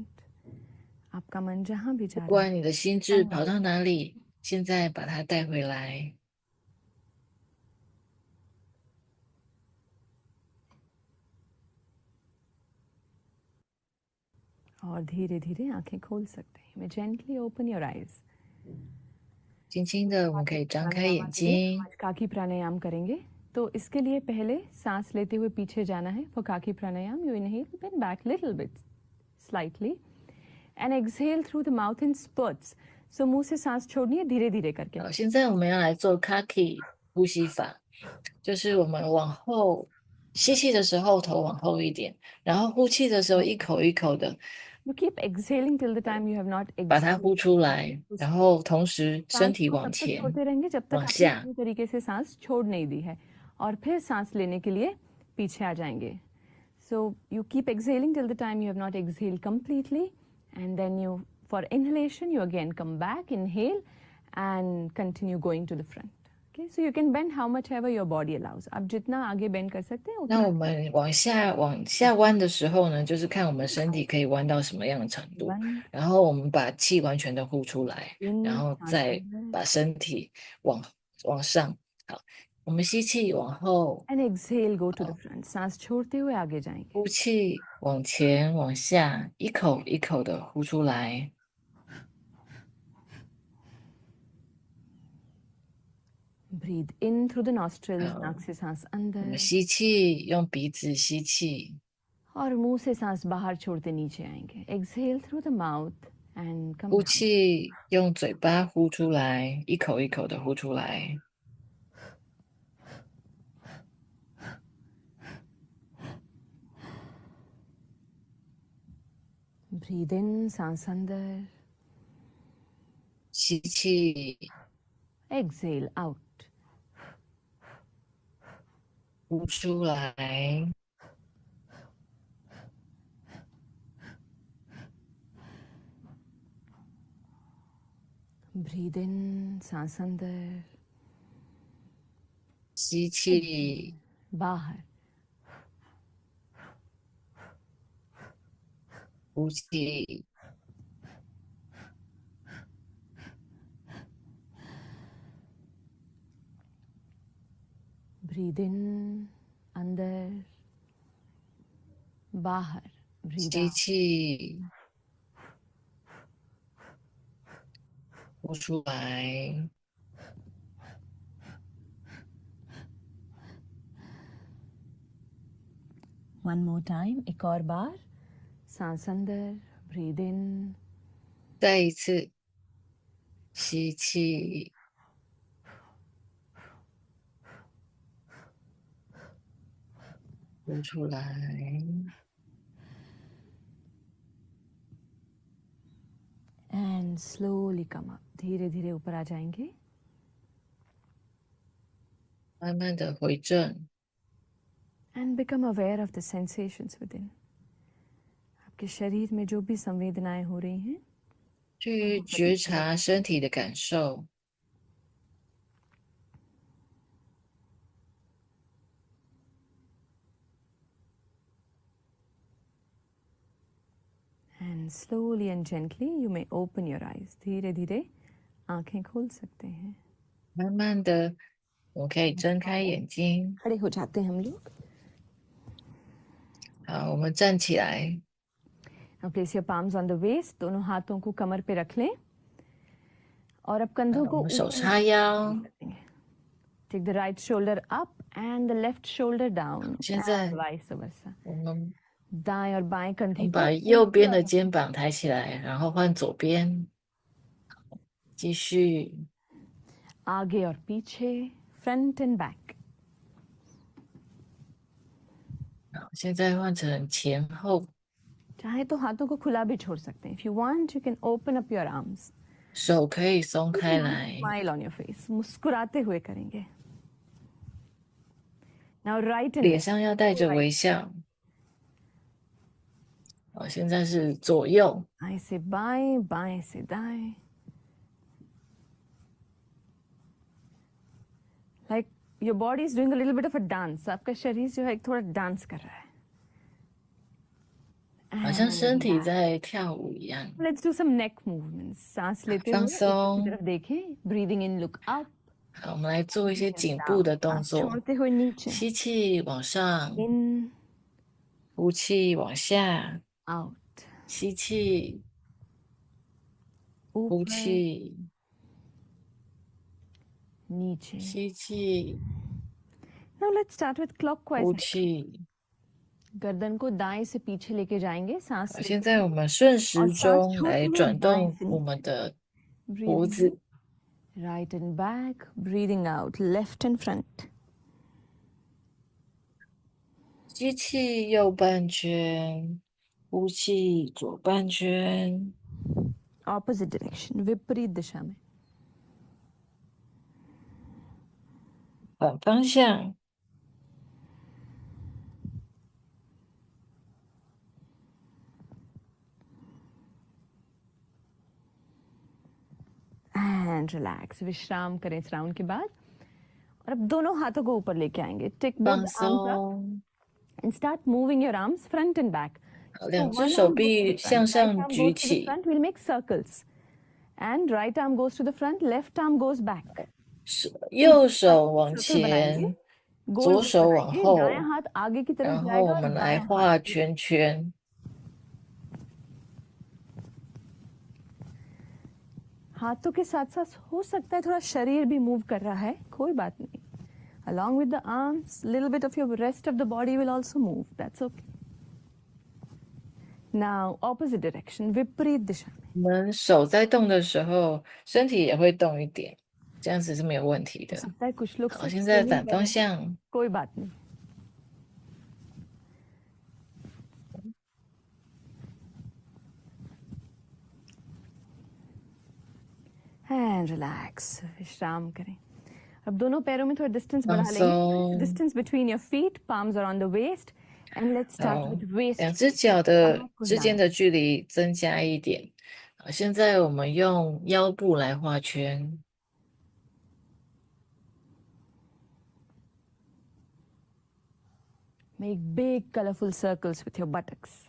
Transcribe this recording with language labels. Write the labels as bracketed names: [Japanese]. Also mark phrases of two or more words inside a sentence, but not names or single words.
[Hindi] आपका मन जहाँ भी जा रहा है, [Chinese] 不管你的心智跑到哪里，现在把它带回来。 [Hindi] और धीरे धीरे आंखें खोल सकते हैं. [English] मैं gently open your eyes. [Chinese] 轻轻的，我们可以张开眼睛。 [Hindi] आज काकी प्राणायाम करेंगे. तो इसके लिए पहले सांस लेते हुए पीछे जाना है. [English] For काकी प्राणायाम, you inhale, bend back little bit, slightly, and exhale through the mouth in spurts. [Hindi] So मुंह से सांस छोड़नी है धीरे धीरे करके. [Chinese] 好，现在我们要来做 Kaki 呼吸法，就是我们往后吸气的时候头往后一点，然后呼气的时候一口一口的 [English] You keep exhaling till the time you have not [Chinese] 把它 [English] exhaled. [Chinese] 呼出来，然后同时身 [Hindi] सांस [Chinese] 体 [Hindi] को [Chinese] 往 [Hindi] तब तक [Chinese] 前 [Hindi] छोड़ते रहेंगे जब तक [Chinese] 往 [Hindi] आपने [Chinese] 下， [Hindi] पूरी तरीके से सांस छोड़ नहीं दी है और फिर सांस लेने के लिए पीछे आ जाएंगे. [English] So you keep exhaling till the time you have not exhaled completely, and then you, for inhalation, you again come back, inhale, and continue going to the front. Okay, so you can bend how much ever your body allows. [Hindi] आप जितना आगे bend कर सकते हैं [Chinese] 那 [Hindi] उतना. [Chinese] 我们往下弯的时候呢，就是看我们身体可以弯到什么样的程度， [English] One [Chinese] 然后我们把气完全的呼出来， 然 [English] in [Chinese] 后 [Hindi] सांस [Chinese] 再 [Hindi] अंदर [Chinese] 把身体往上。好，我们吸气往后， [English] and exhale, go to the front. [Hindi] सांस छोड़ते हुए आगे जाएंगे. [Chinese] 呼气往前往下，一口一口的呼出来。 [English] Breathe in through the nostrils, [Chinese] 好， [Hindi] नाक से सांस [Chinese] 我 [Hindi] अंदर [Chinese] 们吸气，用鼻子吸气， [Hindi] और मुंह से सांस बाहर छोड़ते नीचे आएंगे. [English] Exhale through the mouth and come [Chinese] 呼 [English] down. [Chinese] 气，用嘴巴呼出来，一口一口的呼出来。 [English] Breathe in, [Hindi] सांस अंदर. [Chinese] 吸气， [English] Exhale out. [Chinese] 呼出来。 [English] Breathe in, [Hindi] सांस अंदर. [Chinese] 吸气， [Hindi] बाहर. [Chinese] 呼气， [English] Breathe in, [Hindi] अंदर. बाहर. [English] Breathe [Chinese] 吸 [English] out. [Chinese] 气，呼出来。 [English] One more time, [Hindi] एक और बार. सांस अंदर. [English] Breathe in. [Chinese] 再一次，吸气，呼出来。 [English] And slowly come up. [Hindi] धीरे धीरे ऊपर आ जाएंगे. [Chinese] 慢慢的回正， [English] And become aware of the sensations within. [Hindi] आपके शरीर में जो भी संवेदनाएं हो रही हैं, [Chinese] 去觉察身体的感受。 [English] and slowly and gently you may open your eyes. [Hindi] धीरे धीरे आंखें खोल सकते हैं. [Chinese] 慢慢的，我们可以睁开眼睛。 [Hindi] खड़े हो जाते हैं हम लोग. [Chinese] 好，我们站起来， [English] Now place your palms on the waist. [Hindi] दोनों हाथों को कमर पे रख लें. और अब कंधों [Chinese] 我 [Hindi] को [Chinese] 们手 [Hindi] ऊपर [Chinese] 叉腰。 [English] Take the right shoulder up and the left shoulder down. [Chinese] 现在 [English] And vice versa. [Chinese] 我们 [Hindi] दाएं और बाएं कंधे को [Chinese] 把右边的肩膀抬起来，然后换左边，继续。 [Hindi] आगे और पीछे, [English] front and back. [Chinese] 好，现在换成前后， [Hindi] चाहे तो हाथों को खुला भी छोड़ सकते हैं. [English] If you want, you can open up your arms. [Chinese] 手可以松开来。 [English] Smile on your face. [Hindi] मुस्कुराते हुए करेंगे. [English] Now right and [Chinese] 脸 [English] left. [Chinese] 上要带着微笑。好，现在是左右， [Hindi] दाएं से बाएं, बाएं से दाएं. [English] Like your body is doing a little bit of a dance. [Hindi] आपका शरीर जो है एक थोड़ा डांस कर रहा है. [Chinese] 好像身体在跳舞一样。 [English] Let's do some neck movements. [Hindi] सांस लेते [Chinese] 放 [Hindi] हुए [Chinese] 松。 [Hindi] ऊपर की तरफ देखें. [English] Breathing in, look up. [Chinese] 好，我们来做一些颈部的动 [Hindi] सांस [Chinese] 作。 [Hindi] छोड़ते हुए नीचे. [Chinese] 吸气往上， [English] In, [Chinese] 呼气往下， [English] out. [Chinese] 吸气，呼 [Hindi] ऊपर, [Chinese] 气， [Hindi] नीचे. [Chinese] 吸气， [English] Now let's start with clockwise. [Chinese] 呼气。 [Hindi] गर्दन को दाएं से पीछे लेके जाएंगे. सांस [Chinese] 好，现在我们顺时钟来转动 [Hindi] और [Chinese] 我们的 [English] Breathing [Chinese] 脖子。 [English] right and back, breathing out, left and front. [Chinese] 吸气右半圈， 呼气，左半圈， [English] opposite direction, [Hindi] विपरीत दिशा में. [Chinese] 反方向。 [English] And relax, [Hindi] विश्राम करें इस राउंड के बाद. और अब दोनों हाथों को ऊपर लेके आएंगे. [English] Take both [Chinese] 放 [English] the arms up [Chinese] 松， [English] and start moving your arms front and back. [Chinese] 好， [English] So [Chinese] 两只 [English] one [Chinese] 手 [English] arm goes to [Chinese] 臂 [English] the [Chinese] 向 [English] front, right [Chinese] 上 [English] arm [Chinese] 举 [English] goes to the [Chinese] 起， [English] front. We'll make circles. And right arm goes to the front, left arm goes back. [Chinese] 右手往 [Hindi] circle बनाएंगे, [Chinese] 前， [Hindi] गोल [Chinese] 左 [Hindi] गोल [Chinese] 手往 [Hindi] बनाएंगे, [Chinese] 后 [Hindi] दायां， हाथ आगे की तरफ [Chinese] 然后 [Hindi] जाएगा [Chinese] 我 [Hindi] और [Chinese] 们来 [Hindi] बायां [Chinese] 画 [Hindi] हाथ [Chinese] 圈圈。 [Hindi] हाथों के साथ साथ हो सकता है थोड़ा शरीर भी मूव कर रहा है, कोई बात नहीं. [English] Along with the arms, little bit of your rest of the body will also move. That's okay. Now opposite direction, [Hindi] विपरीत दिशा में. [Chinese] 我们手在动的时候，身体也会动一点，这样子是没有问题 [Hindi] हो [Chinese] 的。 [Hindi] सकता है कुछ लोग [Chinese] 好， [Hindi] सिर्फ [Chinese] 现在 [Hindi] swimming [Chinese] 反 [Hindi] कर [Chinese] 方 [Hindi] रहे हैं, [Chinese] 向， [Hindi] कोई बात नहीं. [English] And relax, [Hindi] विश्राम करें. अब दोनों पैरों में थोड़ा डिस्टेंस बढ़ा लेंगे. [Chinese] 松， [English] Distance between your feet, palms are on the waist, and let's start [Chinese] 好， [English] with waist. [Chinese] 两只脚的 [English] back [Chinese] 之间 [English] down. [Chinese] 的距离增加一点。好，现在我们用腰部来画圈。 [English] Make big colorful circles with your buttocks.